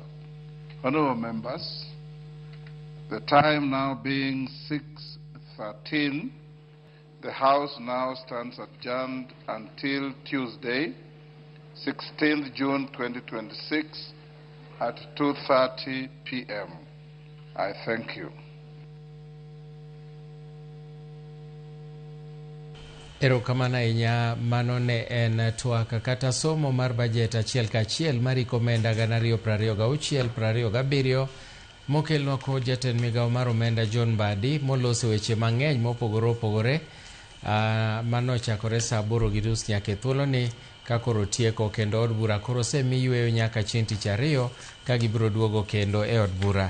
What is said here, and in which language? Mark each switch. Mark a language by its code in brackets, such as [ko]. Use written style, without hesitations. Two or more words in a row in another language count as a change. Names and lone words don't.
[en] Honorable members, the time now being 6:13, the House now stands adjourned until Tuesday, 16th June 2026 at 2:30 p.m. I thank you. [luo] Erokamano ahinya. Mano ne en twak kata somo mar bajet achiel kachiel mar omenda 2026-2027 mokelnwa kod jatend migawo mar omenda John Mbadi moloso weche mang'eny mopogore opogore mano chakore saa 8:30 nyaka thuoloni ka koro tieko, kendo od bura koro semi yweyo nyaka chieng' tich ariyo ka gibiro duogo kendo e od bura.